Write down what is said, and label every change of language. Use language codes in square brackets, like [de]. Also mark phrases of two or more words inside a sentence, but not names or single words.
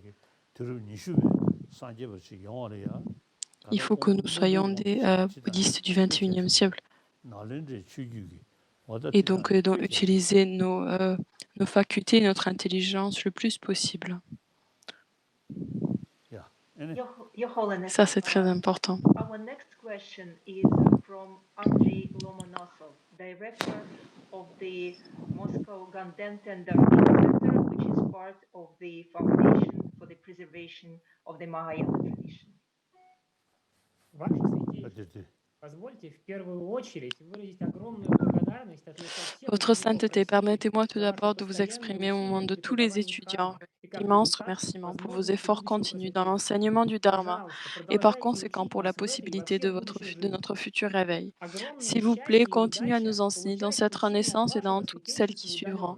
[fr] Il faut que nous soyons des bouddhistes du XXIe siècle et donc utiliser nos facultés, notre intelligence le plus possible. [en] Your Holiness, [fr] Ça, c'est très important. [en] Our next question is from Andrei Lomonosov, director of the Moscow Ganden Tendarchik Center, which is part of the Foundation for the Preservation of the Mahayana Tradition. [ru] Ваше Святейшество, позвольте в первую очередь выразить огромную благодарность от лица всех [fr] Votre sainteté, permettez-moi tout d'abord de vous exprimer au nom de tous les étudiants d'immenses remerciements pour vos efforts continus dans l'enseignement du Dharma et par conséquent pour la possibilité de notre futur réveil. S'il vous plaît, continuez à nous enseigner dans cette renaissance et dans toutes celles qui suivront.